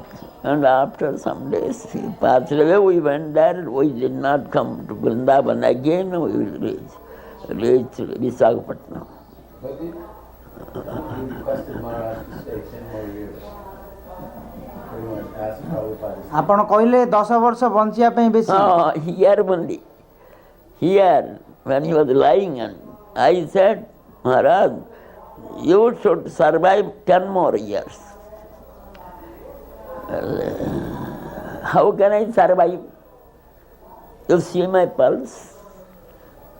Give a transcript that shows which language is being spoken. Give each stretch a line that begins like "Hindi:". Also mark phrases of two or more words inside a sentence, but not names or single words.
English: And after some days he passed away. We went there. We did not come to Vrindavan again. We reached Visakhapatnam. But he requested Maharaj to stay 10 more years. Pretty much asked Prabhupada.
Odia: ଆପଣ କହିଲେ 10 ବର୍ଷ ବଞ୍ଚିବା ପାଇଁ ବେଶୀ
English: Here only. Here, when he was lying, and I said, Maharaj, you should survive 10 more years. How can I survive? You see my pulse.